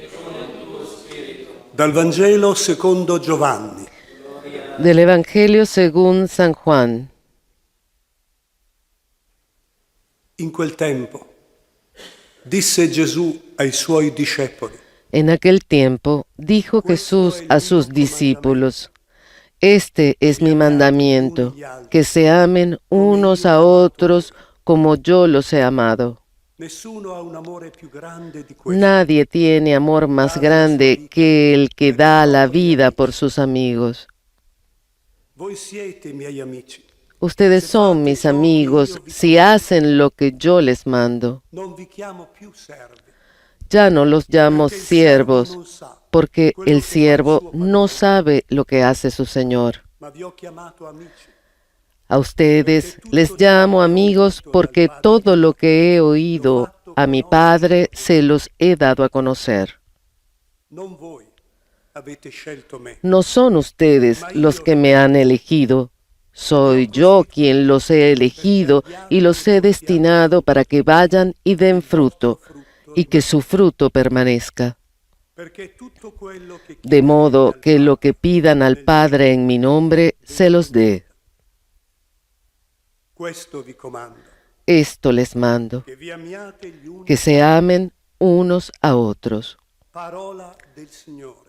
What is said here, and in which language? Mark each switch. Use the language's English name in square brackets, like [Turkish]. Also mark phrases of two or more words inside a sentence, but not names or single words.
[Italian] Dal Vangelo secondo Giovanni. [Spanish] Del Evangelio según San Juan. [Italian] In quel tempo disse Gesù ai suoi discepoli: [Spanish] En aquel tiempo dijo Jesús a sus discípulos: Este es mi mandamiento, que se amen unos a otros como yo los he amado. [Italian] Nessuno ha un amore più grande di questo. [Spanish] Nadie tiene amor más grande que el que da la vida por sus amigos. [Italian] Voi siete miei amici. [Spanish] Ustedes son mis amigos si hacen lo que yo les mando. [Italian] Non vi chiamo più servi, [Spanish] Ya no los llamo siervos, porque el siervo no sabe lo que hace su Señor. [Italian] ma vi ho chiamato amici. [Spanish] A ustedes les llamo amigos porque todo lo que he oído a mi Padre se los he dado a conocer. [Italian] Non voi avete scelto me, [Spanish] No son ustedes los que me han elegido, soy yo quien los he elegido y los he destinado para que vayan y den fruto, y que su fruto permanezca. [Italian] perché tutto quello che [Spanish] De modo que lo que pidan al Padre en mi nombre se los dé. [Italian] questo vi comando, [Spanish] Esto les mando, [Italian] che vi amiate gli uni. [Spanish] que se amen unos a otros. [Italian] Parola del Signore.